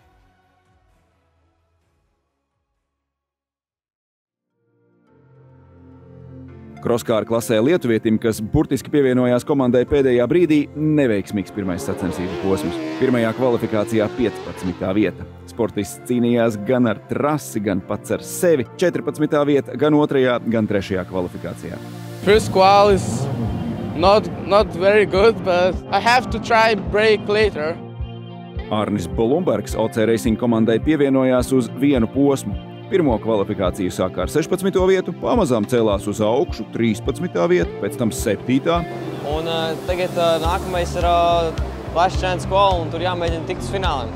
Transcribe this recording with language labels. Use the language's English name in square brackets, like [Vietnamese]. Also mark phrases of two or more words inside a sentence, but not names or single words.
[Latvian] Kroskāra klasē lietuvietim, kas burtiski pievienojās komandai pēdējā brīdī, neveiksmīgs pirmais sacensību posms. Pirmajā kvalifikācijā 15. vieta. Sportists cīnījās gan ar trasi, gan pats ar sevi. 14. vieta gan 2., gan 3. kvalifikācijā. [English] First qual is not very good, but I have to try break later. [Latvian] Arnis Bolumbergs OC Racing komandai pievienojās uz vienu posmu. Pirmo kvalifikāciju sāka ar 16. vietu, pamazām cēlās uz augšu 13. vietu, pēc tam 7. Un tagad nākamais ir Last Chance Qual, un tur jāmēģina tikt uz fināliem.